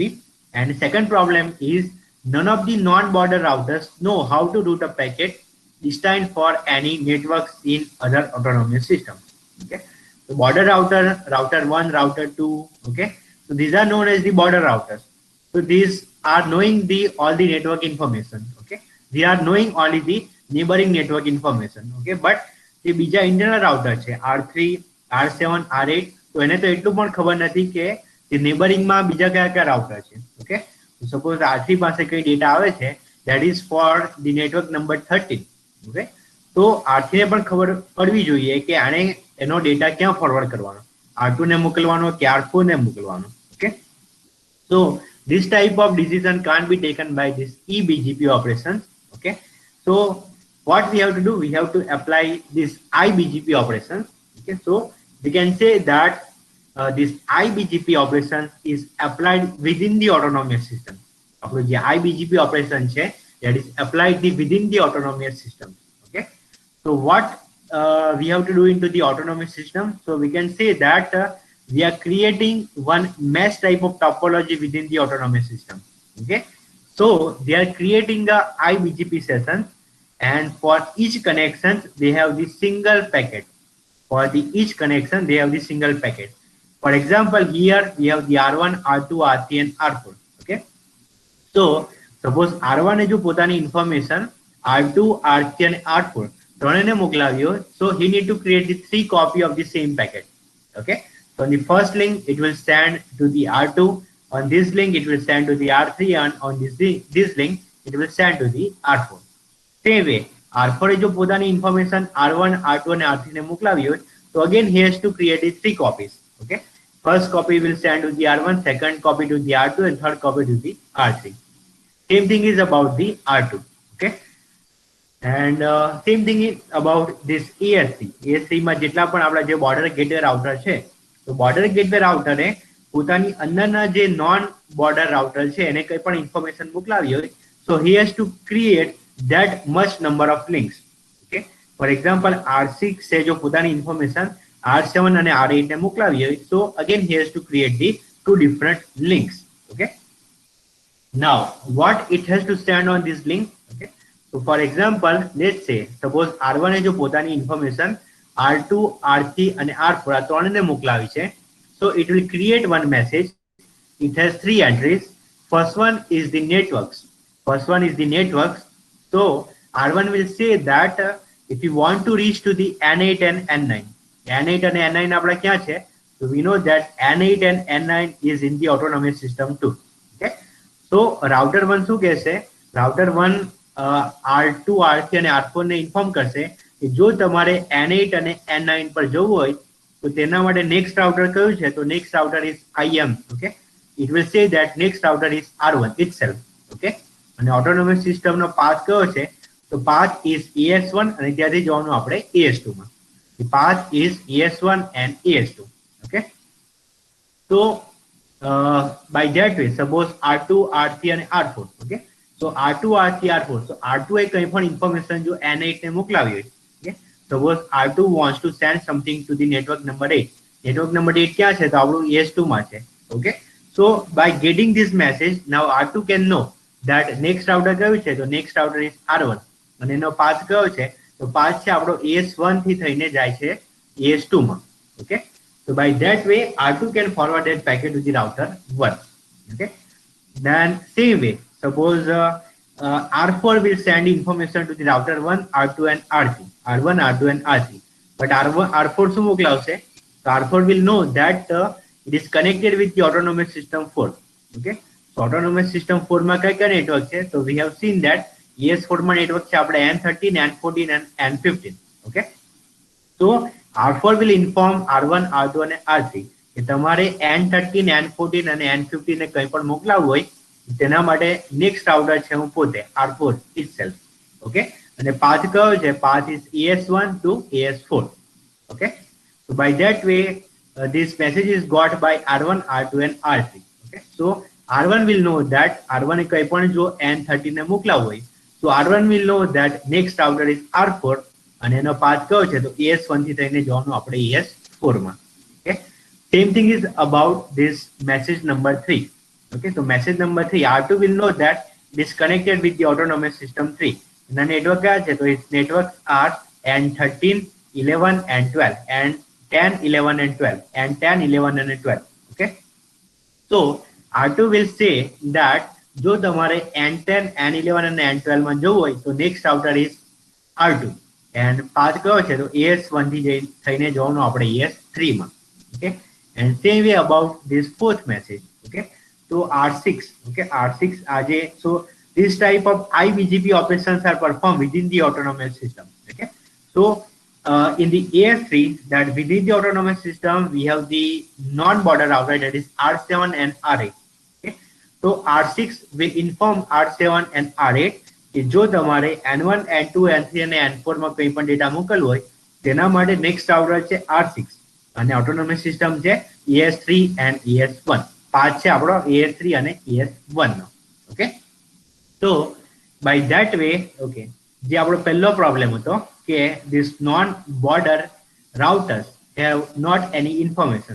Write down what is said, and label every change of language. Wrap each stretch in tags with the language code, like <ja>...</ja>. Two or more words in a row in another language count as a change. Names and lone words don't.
<en>And the second problem is none of the non-border routers know how to route a packet destined for any networks in other autonomous systems. Okay, so border router, router 1, router 2. Okay, so these are known as the border routers. So these are knowing all the network information. Okay, they are knowing only the neighboring network information. Okay, but the</en> <gu>બીજા</gu> <en>internal router</en> <gu>છે R3, R7, R8, તો એને તો એટલું પણ ખબર નથી કે neighboring માં બીજા કયા કયા router છે.</gu> <en>Okay, so suppose</en> <gu>R3 પાસે કઈ ડેટા આવે છે,</gu> <en>that is for the network number 13.</en> <gu>Okay, તો R3 ને પણ ખબર પડવી જોઈએ કે આને એનો ડેટા ક્યાં ફોરવર્ડ કરવાનો, R2 ને મોકલવાનો કે R4 ને મોકલવાનો.</gu> <en>Okay, so this type of decision can't be taken by this eBGP operations. Okay, so what we have to do, we have to apply this iBGP operations. Okay, so we can say that this iBGP operation is applied within the autonomous system.</en> <gu>આપણો જે iBGP operation છે,</gu> <en>that is applied within the autonomous system. Okay, so what we have to do into the autonomous system? So we can say that we are creating one mesh type of topology within the autonomous system. Okay, so they are creating the iBGP sessions, and for each connection they have the single packet. For each connection they have the single packet. For example, here we have the R1, R2, R3 and R4. Okay, so suppose</en> <gu>R1 એ જો પોતાની information R2, R3 and R4 ત્રણેયને મોકલાવ્યો,</gu> <en>so he need to create the 3 copy of the same packet. Okay, so on the first link it will send to the R2, on this link it will send to the R3, and on this link it will send to the R4. Same way,</en> <gu>R4 એ જો પોતાની ઇન્ફોર્મેશન R1, R2 અને R3 ને મોકલાવી હોય તો</gu> <en>again he has to create the 3 copies. Okay, first copy will send to the R1, second copy to the R2 and third copy to the R3. Same thing is about the R2. Okay, and same thing is about this ESC.</en> <gu>ESC માં જેટલા પણ આપણા જે</gu> <en>border gateway router</en> <gu>છે તો બોર્ડર ગેટવે રાઉટરે પોતાની અંદરના જે</gu> <en>non border router</en> <gu>છે એને કંઈ પણ ઇન્ફોર્મેશન મોકલાવી હોય</gu> <en>so he has to create that much number of links. Okay, for example R6</en> <gu>છે જો પોતાની ઇન્ફોર્મેશન R7 અને R8 ને મોકલાવી હોય</gu> <en>so again he has to create the 2 different links. Okay, now what it has to stand on this link. Okay, so for example let's say suppose R1</en> <gu>એ જો પોતાની ઇન્ફોર્મેશન R2, R3 અને R4 આ ત્રણને મોકલાવી છે</gu> <en>so it will create one message. It has 3 address. First one is the networks. So R1 will say that if you want to reach to the N8 and N9 and N9</en> <gu>આપણા ક્યાં છે</gu> <en>so we know that N8 and N9 is in the autonomous system too. Okay, so router 1</en> <gu>શું કહેશે router 1 R2, R3 અને R4 ને ઇન્ફોર્મ કરશે કે જો તમારે N8 અને N9 પર જવું હોય તો તેના માટે</gu> <en>next router</en> <gu>કયું છે તો</gu> <en>next router is IM. Okay, it will say that next router is R1 itself.</en> <gu>Okay, અને ઓટોનોમસ સિસ્ટમનો પાથ કયો છે તો</gu> <en>path is ES1</en> <gu>અને ત્યાંથી જવાનું આપણે ES2 માં.</gu> <en>The path is ES1 and ES2. Okay, so by that way suppose R2, R3 and R4. Okay, so</en> <gu>R2, R3, R4. So R2 એ કંઈ પણ ઇન્ફોર્મેશન જો N8 ને મોકલાવી હોય.</gu> <en>Okay, suppose R2 wants to send something to the network number 8. Network number 8</en> <gu>ક્યાં છે તો આપણું ES2 માં છે.</gu> <en>Okay, so by getting this message now R2 can know that next router</en> <gu>કયું છે તો</gu> <en>next router is R1</en> <gu>અને એનો પાથ કયો છે તો પાથ છે આપણો ES1 થી થઈને જાય છે ES2 માં.</gu> <en>Okay, so by that way R2 can forward that packet to the router 1. Okay, then same way suppose R4 will send information to the router 1, R2 and R3. R1, R2 and R3. But R4</en> <gu>શું મોકલાવશે</gu> <en>so R4 will know that it is connected with the autonomous system 4. Okay, so autonomous system 4</en> <gu>માં કઈ કઈ નેટવર્ક છે</gu> <en>so we have seen that</en> <gu>ES4 માં નેટવર્ક છે આપણે N13, N14 and N15.</gu> <en>Okay, so R4 will inform R1, R2</en> <gu>અને R3 કે તમારે N13, N14 અને N15 ને કંઈ પણ મોકલાવવું હોય તેના માટે</gu> <en>next router</en> <gu>છે હું પોતે R4 itself. Okay, અને પાથ કયો છે</gu> <en>path is ES1 to ES4. Okay, so by that way this message is got by R1, R2 and R3. Okay, so R1 will know that</en> <gu>R1 એ કંઈ પણ જો N13 ને મોકલાવવું હોય</gu> <en>so R1 will know that next router is R4</en> <gu>અને એનો પાથ કયો છે તો ES1 થી થઈને જવાનું આપણે ES4 માં.</gu> <en>Okay, same thing is about this message number 3. Okay, so message number 3 R2 will know that it is connected with the autonomous system 3.</en> <gu>એના નેટવર્ક કયા છે તો</gu> <en>its networks are N13, 11 and 12 and 10, 11 and 12 and 10, 11 and 12. Okay, so R2 will say that</en> <gu>જો તમારે N10, N11 અને N12 માં જવું હોય તો</gu> <en>next router is R2 and path</en> <gu>કયો છે તો ES1 થી થઈને જવાનું આપણે ES3 માં.</gu> <en>Okay, and same way about this fourth message. Okay, so R6. Okay, R6 આજે so this type of IBGP operations are performed within the autonomous system. Okay, so in the AS3 that within the autonomous system we have the non-border router that is R7 and R8. Okay, so R6 will inform R7 and R8</en> <gu>કે જો તમારે N1, N2, N3 અને N4 માં કંઈ પણ ડેટા મોકલવો હોય તેના માટે</gu> <en>next router</en> <gu>છે R6 અને</gu> <en>autonomous system</en> <gu>છે ES3 and ES1. પાથ છે આપણો ES3 અને ES1 નો. ઓકે,</gu> <en>so by that way okay</en> <gu>જે આપણો પહેલો પ્રોબ્લેમ હતો કે</gu> <en>this non-border routers have not any information.</en>